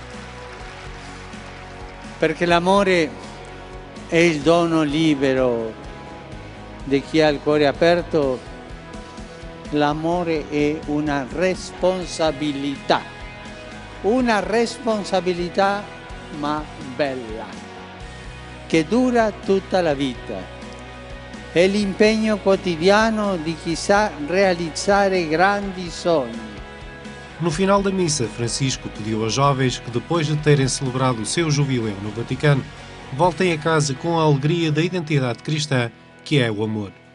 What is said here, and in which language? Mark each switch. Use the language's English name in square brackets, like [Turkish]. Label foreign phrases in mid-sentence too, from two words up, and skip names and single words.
[Italian] Perché l'amore è il dono libero di chi ha il cuore aperto, l'amore è una responsabilità ma bella, che dura tutta la vita. È l'impegno quotidiano di chi sa realizzare grandi sogni. [Portuguese] No final da missa, Francisco pediu aos jovens que, depois de terem celebrado o seu jubileu no Vaticano, voltem a casa com a alegria da identidade cristã, que é o amor.